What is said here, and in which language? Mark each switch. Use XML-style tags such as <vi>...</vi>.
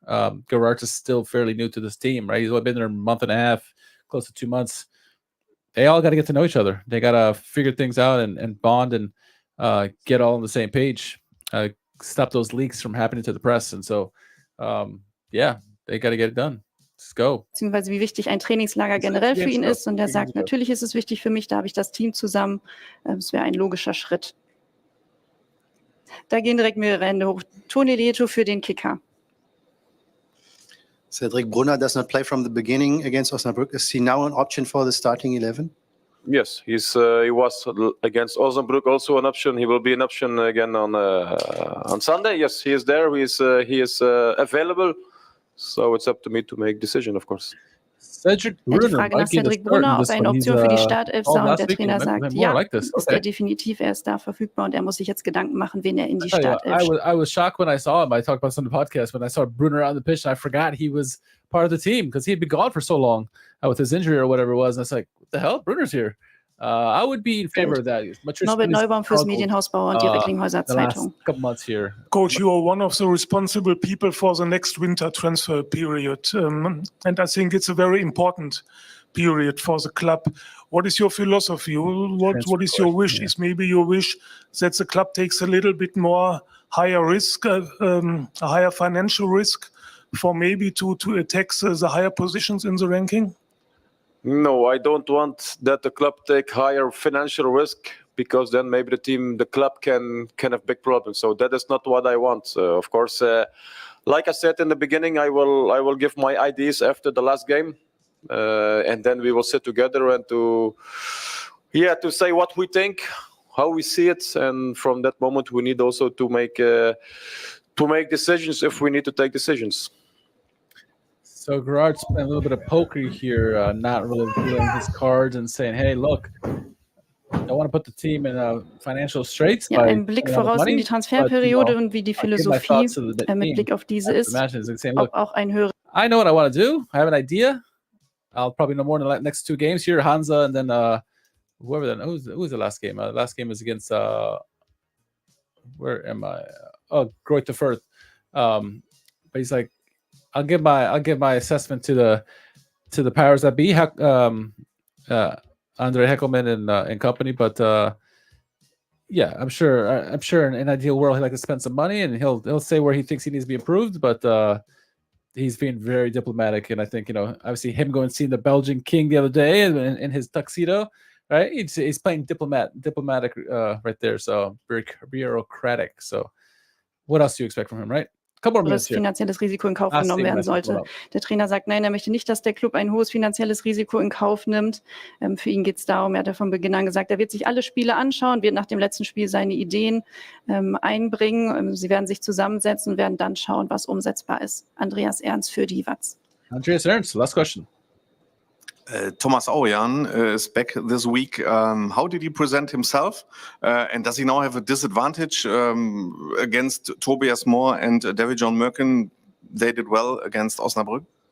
<en>Geraerts is still fairly new to this team, right? He's only been there a month and a half, close to 2 months. They all got to get to know each other. They got to figure things out and bond and get all on the same page. Stop those leaks from happening to the press. And so, they got to get it done. Let's go.</en> <de>Beziehungsweise wie wichtig ein Trainingslager generell für ihn ist. Und er sagt, natürlich ist es wichtig für mich, da habe ich das Team zusammen. Es wäre ein logischer Schritt. Da gehen direkt mehrere Hände hoch. Toni Lieto für den Kicker.</de> <en>Cedric Brunner does not play from the beginning against Osnabrück. Is he now an option for the starting 11? Yes, he was against Osnabrück also an option. He will be an option again on Sunday. Yes, he is there. He is available. So it's up to me to make decision, of course. Cedric</en> <de>Die Frage nach Cedric Brunner, ob er eine Option für die Startelf sei, und der Trainer sagt, ja, ist er definitiv, er ist da verfügbar und er muss sich jetzt Gedanken machen, wen er in die Startelf schickt.</de> <en>I was shocked when I saw him. I talked about this on the podcast when I saw Brunner on the pitch and I forgot he was part of the team because he had been gone for so long with his injury or whatever it was. And I was like, what the hell? Brunner's here. I would be in favor of that.</en> <de>Norbert Neubaum fürs Medienhausbauer und die Recklinghäuser Zeitung.</de> <en>Coach, you are one of the responsible people for the next winter transfer period. And I think it's a very important period for the club. What is your philosophy? What is your wish? Is maybe your wish that the club takes a little bit more higher risk, a higher financial risk for maybe to attack the higher positions in the ranking? No, I don't want that the club take higher financial risk because then maybe the club can have big problems. So that is not what I want. Of course, like I said in the beginning, I will give my ideas after the last game, and then we will sit together and to say what we think, we see it, and from that moment we need also to make decisions if we need to take decisions. So Geraerts playing a little bit of poker here, not really dealing his cards and saying, "Hey, look, I want to put the team in financial straits."</en> <de>Ja, ein Blick voraus in die Transferperiode und wie die Philosophie mit Blick auf diese ist, ob auch ein höheres.</de> <en>I know what I want to do. I have an idea. I'll probably know more in the next 2 games here, Hansa, and then whoever. Then who's the last game? Last game is against where am I? Greuther Fürth. But he's like, I'll give my assessment to the powers that be, Andre Heckelman and company. But yeah, I'm sure in an ideal world he'd like to spend some money and he'll say where he thinks he needs to be improved. But he's being very diplomatic, and I think obviously him going and seeing the Belgian king the other day in his tuxedo, right? He's playing diplomatic right there. So very bureaucratic. So what else do you expect from him, right?</en> <de>Finanzielles Risiko in Kauf genommen werden sollte. Der Trainer sagt, nein, er möchte nicht, dass der Club ein hohes finanzielles Risiko in Kauf nimmt. Für ihn geht es darum, er hat ja von Beginn an gesagt, er wird sich alle Spiele anschauen, wird nach dem letzten Spiel seine Ideen einbringen. Sie werden sich zusammensetzen und werden dann schauen, was umsetzbar ist. Andreas Ernst für die Watz.</de> <en>Andreas Ernst, last question. Thomas Ouwejan is back this week. How did he present himself? And does he now have a disadvantage against Tobias Moore and David John Merkin? They did well against Osnabrück.</en>